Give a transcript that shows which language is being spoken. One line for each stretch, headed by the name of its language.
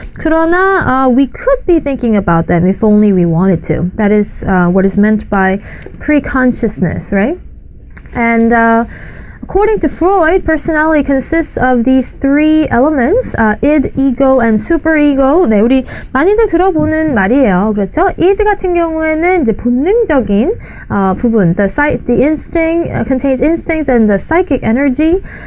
Korean: 그러나
English: we could be thinking about them if only we wanted to. That is what is meant by pre-consciousness, right? And according to Freud, personality consists of these three elements, id, ego, and superego.
Korean: 네, 우리 많이들 들어보는 말이에요. 그렇죠?
English: id
Korean: 같은 경우에는 이제 본능적인 부분,
English: the instinct contains instincts and the psychic energy.